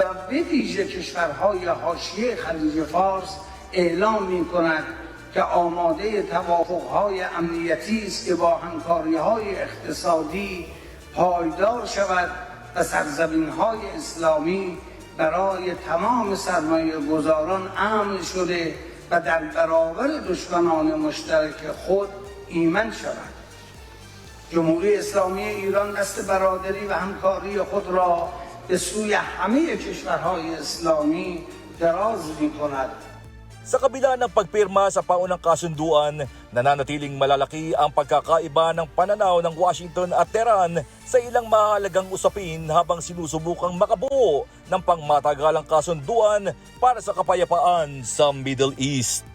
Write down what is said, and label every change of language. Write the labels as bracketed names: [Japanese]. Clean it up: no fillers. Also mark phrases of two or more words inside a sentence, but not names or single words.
[Persian] به ویژه کشورهای حاشیه خلیج فارس اعلام می‌کند که آماده توافق‌های امنیتی است که با همکاری‌های اقتصادی پایدار شود و سرزمین‌های اسلامی برای تمام سرمایه گذاران امن شده و در برابر دشمنان مشترک خود ایمن شود. جمهوری اسلامی ایران دست برادری و همکاری خود را به سوی همه کشورهای اسلامی دراز می‌کند. [Filipino] Sa kabila ng pagpirma sa paunang kasunduan, nananatiling malalaki ang pagkakaiba ng pananaw ng Washington at Tehran sa ilang mahalagang usapin habang sinusubukang makabuo ng pangmatagalang kasunduan para sa kapayapaan sa Middle East.